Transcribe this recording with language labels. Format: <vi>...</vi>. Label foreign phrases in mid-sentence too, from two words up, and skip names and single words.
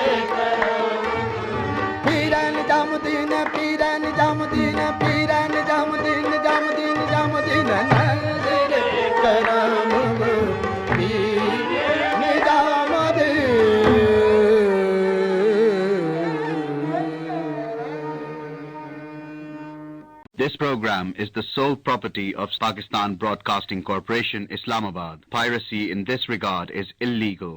<ur>کرم پیران جامودین پیران جامودین پیران جامودین جامودین جامودین نظرے کرم پیران جامودین</ur> <en>This program is the sole property of Pakistan Broadcasting Corporation, Islamabad. Piracy in this regard is illegal.</en>